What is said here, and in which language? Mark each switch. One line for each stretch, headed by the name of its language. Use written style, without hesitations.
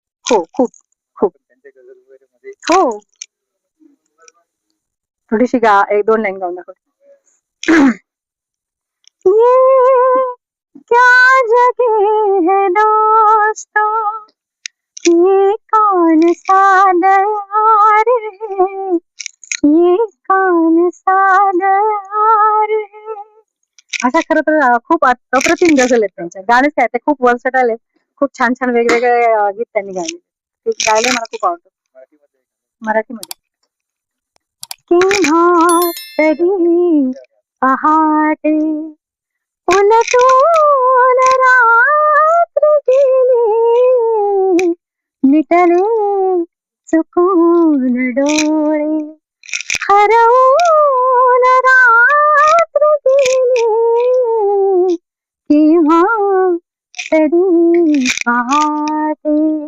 Marathi: हो, खूप खूप. हो, थोडीशी एक दोन लाईन गाऊन दाखव.
Hindi: ये क्या जगह है दोस्तों, ये कौन सा दयार है, ये कौन सा दयार है.
Marathi: अशा खरं तर खूप अप्रतिम गझल आहेत त्यांच्या. गाणेच काय ते खूप वर्सटाईल आहेत. खूप छान छान वेगवेगळे गीत त्यांनी गायले. ते गायले मला खूप आवडतं. मराठीमध्ये. किंवा तरी पहाटे उलटून रात्र गेली, मिटले चुकून डोळे, हरवून रात्र गेली, किंवा तरी पहाटे.